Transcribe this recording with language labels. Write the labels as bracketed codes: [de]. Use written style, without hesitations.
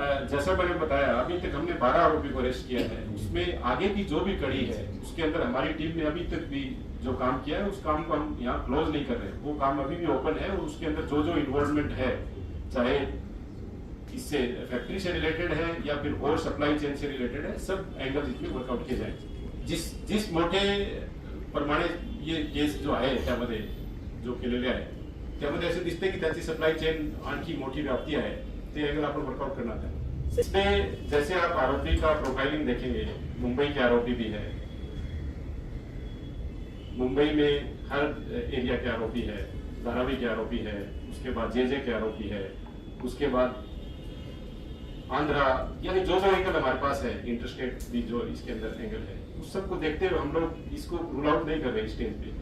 [hi] जैसा मैंने बताया, अभी तक हमने 12 आरोपी को अरेस्ट किया है। उसमें आगे की जो भी कड़ी है उसके अंदर हमारी टीम ने अभी तक भी जो काम किया है उस काम को हम यहाँ क्लोज नहीं कर रहे, वो काम अभी भी ओपन है। और उसके अंदर जो जो इन्वॉल्वमेंट है, चाहे इससे फैक्ट्री से रिलेटेड है या फिर और सप्लाई चेन से रिलेटेड है, सब एंगल्स इसमें वर्कआउट किए जाएंगे। [mr] जिस मोठे प्रमाणे ये केस जो आहे त्यामध्ये जो केलेले आहे त्यामध्ये असे दिसते की त्याची सप्लाई चेन आणखी मोठी व्याप्ती आहे, ते एंगल आपण वर्कआउट [hi] करना है। इसमें जैसे आप आरोपी का प्रोफाइलिंग देखेंगे, मुंबई के आरोपी भी है, मुंबई में हर एरिया के आरोपी है, धारावी के आरोपी है, उसके बाद जे के आरोपी है, उसके बाद आंध्रा, यानी जो जो एंगल हमारे पास है, इंटरस्टेट भी जो इसके अंदर एंगल है, उस सबको देखते हुए हम लोग इसको रूल आउट नहीं कर रहे स्टेज पे।